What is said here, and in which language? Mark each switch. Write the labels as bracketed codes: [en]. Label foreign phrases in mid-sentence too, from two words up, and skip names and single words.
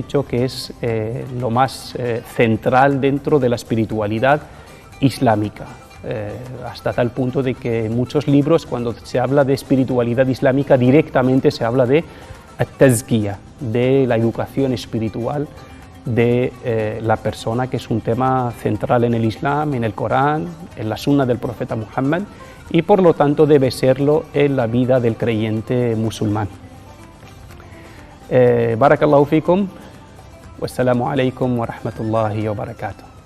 [es] dicho que es lo más central dentro de la espiritualidad islámica, hasta tal punto de que en muchos libros, cuando se habla de espiritualidad islámica, directamente se habla de at-tazkiya, de la educación espiritual de la persona, que es un tema central en el Islam, en el Corán, en la Sunna del profeta Muhammad, y por lo tanto debe serlo en la vida del creyente musulmán. [ar] بارك الله فيكم، والسلام عليكم ورحمة الله وبركاته.